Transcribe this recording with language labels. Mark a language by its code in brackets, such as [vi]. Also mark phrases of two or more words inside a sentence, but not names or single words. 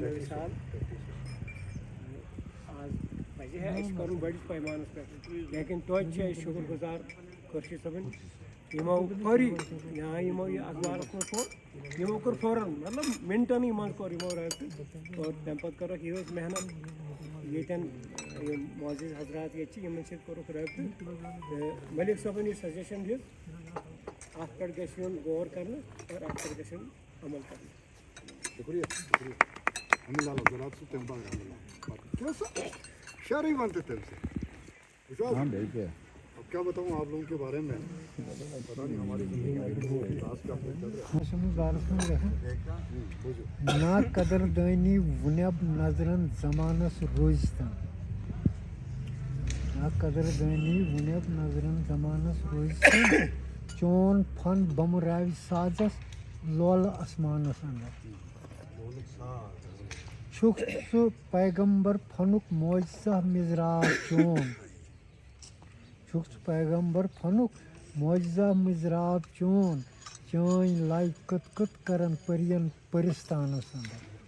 [ks] نوِ سال آز پزِ ہے اَسہِ کَرُن بٔڑِس پیمانَس پٮ۪ٹھ لیکن توتہِ چھِ أسۍ شُکُر گُزار خورشیٖد صٲبٕنۍ یِمو فوری یا یِمو یہِ اخبارَس منٛز کوٚر یِمو کوٚر فوراً مطلب مِنٹَنٕے منٛز کوٚر یِمو رٲبطہٕ اور تَمہِ پَتہٕ کٔرٕکھ یِہٕے محنت ییٚتٮ۪ن یِم معزز حضرات ییٚتہِ چھِ یِمَن سۭتۍ کوٚرُکھ رٲبطہٕ تہٕ مٔلِک صٲبَن یہِ سَجَشَن دِژ اَتھ پٮ۪ٹھ گژھِ یُن غور کَرنہٕ اور اَتھ پٮ۪ٹھ گژھِ یُن عمل کَرنہٕ [ur] شکریہ شہری بنتے تھے اب کیا بتاؤں آپ لوگوں کے بارے میں پتہ نہیں ہماری [ks] نا قدر دانی ونب نظرن زمانس روزتن نا قدر دانی ونب نظرن زمانس روزتن چون فن بمراوی سازس لول اسمانس اندر چھُکھ سُہ پیغمبر فنُک معجزہ مِزراب چون چھُکھ سُہ پیغمبر فنُک معجزہ مِزراب چون چٲنۍ لَے کٕت کٕت کرن پٔرین پٔرِستانس اندر